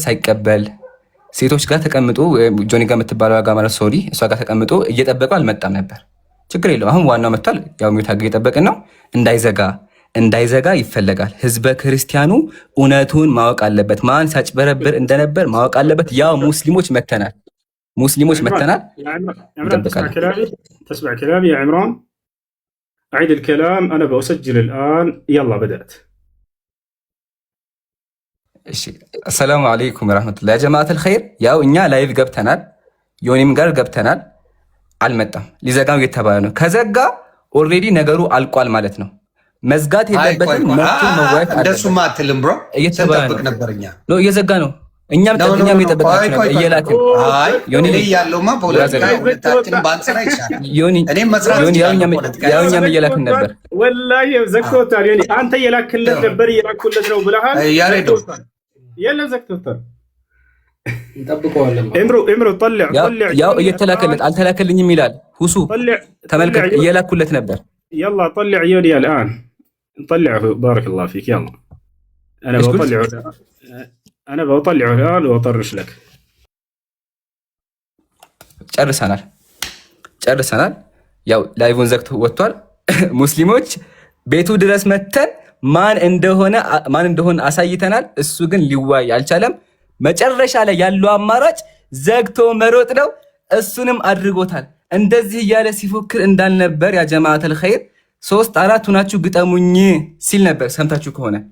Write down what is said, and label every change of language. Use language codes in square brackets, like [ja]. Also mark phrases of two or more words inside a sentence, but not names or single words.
[am] ሳይቀበል ሴቶች ጋር ተቀምጦ ጆኒ ጋር የምትባለው ጋር ማለት ሶሪ እሷ ጋር ተቀምጦ እየጠበቀው አልመጣም ነበር። ችግር የለው። አሁን ዋናው መጥቷል። ያው ሚውት አድርገን እየጠበቅን ነው። እንዳይዘጋ ይፈለጋል። ህዝበ ክርስቲያኑ እውነቱን ማወቅ አለበት። ማን ሲያጭበረብር እንደነበር ማወቅ አለበት። ያው ሙስሊሞች መተናል እንጠብቃለን። [ar] تسمع كلامي يا عمران؟ أعيد الكلام. أنا بسجل الآن. يلا بدأت. السلام عليكم ورحمة الله يا جماعة الخير. [am] ያው እኛ ላይቭ ገብተናል፣ ዮኒም ጋር ገብተናል። አልመጣም። ሊዘጋው እየተባለ ነው። ከዘጋ ኦልሬዲ ነገሩ አልቋል ማለት ነው። መዝጋት የለበትም። መጥቶ መዋየት አለበት። እንደሱማ አትልም ብሮ እየተጠበቅ ነበርኛ ነው። እየዘጋ ነው። እኛም እየጠበቃችሁ ነበር። እየላክን ዮኒ ያለውማ ፖለቲካ ሁለታችን ባንሰራ ይሻላል። እኔም መስራት ያው እኛም እየላክን ነበር። ወላሂ ዘግቶታል። ዮኒ አንተ እየላክለት ነበር። እየላኩለት ነው ብለሃል። ያሬዶ የለ ዘግቶታል። እንጠብቀዋለን። እምሮ طلع ያው እየተላከለት አልተላከልኝም ይላል። ሁሱ ተመልከት፣ እየላኩለት ነበር። [ar] يلا طلع يوني الآن. نطلعه. بارك الله فيك. يلا أنا بطلعه الآن وأطرش لك. [am] ጨርሰናል። ያው ላይቭን ዘግቶ ወጥቷል። ሙስሊሞች ቤቱ ድረስ መተን ማን እንደሆነ አሳይተናል። እሱ ግን ሊዋይ አልቻለም። መጨረሻ ላይ ያለው አማራጭ ዘግቶ መሮጥ ነው። እሱንም አድርጎታል። እንደዚህ እያለ ሲፎክር እንዳልነበር ያ [ar] جماعة الخير [am] 3-4 ሁናችሁ ግጠሙኝ ሲል ነበር። ሰምታችሁ ከሆነ